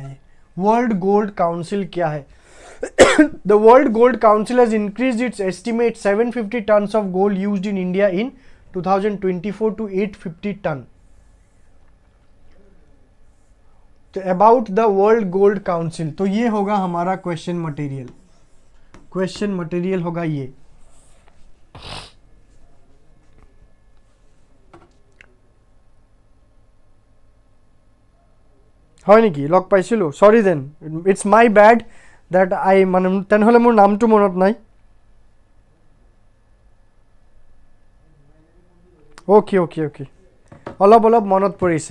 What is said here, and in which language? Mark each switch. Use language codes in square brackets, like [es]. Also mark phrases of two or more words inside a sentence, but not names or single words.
[hi] ये वर्ल्ड गोल्ड काउंसिल क्या है? [en] The World Gold Council has increased its estimate 750 tons of gold used in India in 2024 to 850 ton. [hi] तो [en] about the World Gold Council, [hi] तो ये होगा हमारा [en] question material. question material [hi] होगा ये. [as] হয় নেকি? লগ পাইছিলোঁ, [en] sorry then, it's my bad that I, [as] মানে তেনেহ'লে মোৰ নামটো মনত নাই. [en] okay okay okay, [as] অলপ অলপ মনত পৰিছে.